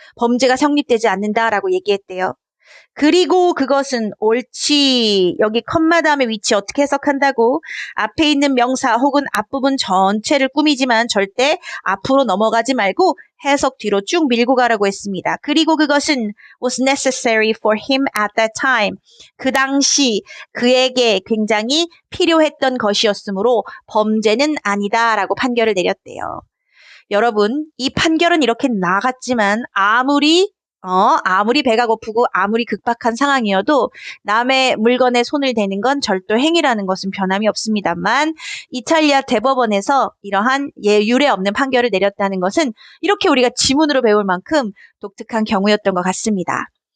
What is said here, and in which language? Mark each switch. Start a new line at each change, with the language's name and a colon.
Korean: 범죄가 성립되지 않는다라고 얘기했대요. 그리고 그것은 옳지. 여기 컴마 다음에 위치 어떻게 해석한다고? 앞에 있는 명사 혹은 앞부분 전체를 꾸미지만 절대 앞으로 넘어가지 말고 해석 뒤로 쭉 밀고 가라고 했습니다. 그리고 그것은
English: was necessary for him at that time.
Korean: 그 당시 그에게 굉장히 필요했던 것이었으므로 범죄는 아니다라고 판결을 내렸대요. 여러분, 이 판결은 이렇게 나갔지만 아무리 배가 고프고 아무리 급박한 상황이어도 남의 물건에 손을 대는 건 절도 행위라는 것은 변함이 없습니다만 이탈리아 대법원에서 이러한 유례 없는 판결을 내렸다는 것은 이렇게 우리가 지문으로 배울 만큼 독특한 경우였던 것 같습니다.